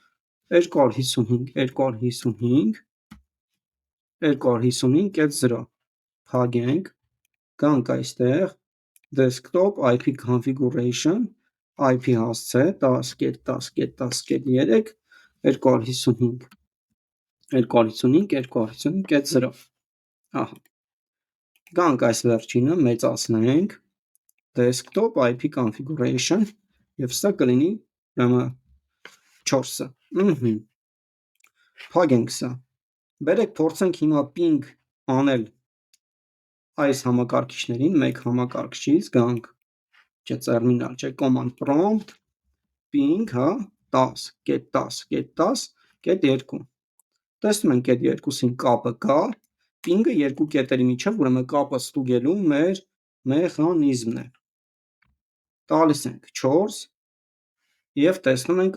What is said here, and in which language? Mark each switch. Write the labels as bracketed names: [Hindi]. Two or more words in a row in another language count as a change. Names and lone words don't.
[Armenian] 255.255.0, փակենք, գանք այստեղ [English] desktop IP configuration, [Armenian] IP հասցե 10.10.10.3, 255.255.0, ահա, գանք այս վերջինը մեծացնենք, [English] desktop IP configuration, [Armenian] և սա կլինի 4-ը, փակենք սա, բերեք փորձենք հիմա ping անել այս համակարգիչներին, մեկ համակարգչից, գանք, չէ terminal, չէ [English] command prompt, [Armenian] ping, հա, 10.10.10.2, տեսնում ենք այդ երկուսին կապը կա, ping-ը երկու կետերի միջև, ուրեմն կապը ստուգելու մեր մեխանիզմն է, տալիս ենք 4 և տեսնում ենք